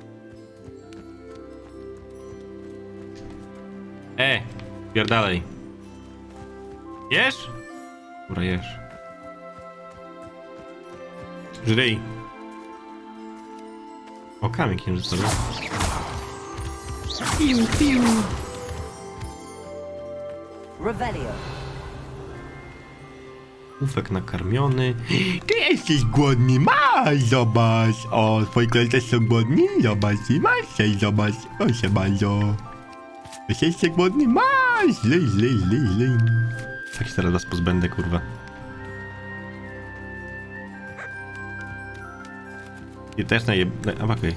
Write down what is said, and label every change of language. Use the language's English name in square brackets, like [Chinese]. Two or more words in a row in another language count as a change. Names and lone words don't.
[Polish] Pierdalej. Jesz? Dobra, jesz. Żryj. O, kamień księżycowy. Piu, piu. Revelio. Ufek nakarmiony. Ty jesteś głodny, masz, zobacz. O, twoi koledzy też są głodni? Zobacz, i masz coś, zobacz. Proszę bardzo. Jesteście głodni, masz. Zlej. Tak się teraz was pozbędę, kurwa. I też okej.